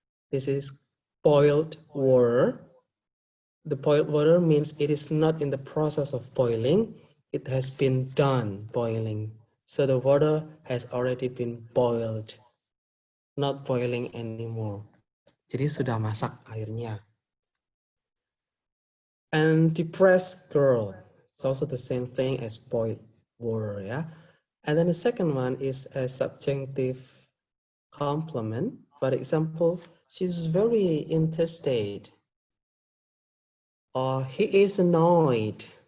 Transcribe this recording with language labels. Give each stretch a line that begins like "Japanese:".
English: This is boiled water. The boiled water means it is not in the process of boiling. It has been done boiling. So the water has already been boiled, not boiling anymore.
Indonesian: Jadi sudah masak airnya.
English: And depressed girl, it's also the same thing as boiled water, yeah. And then the second one is a subjunctive complement. For example, she's very interstate, or he is annoyed.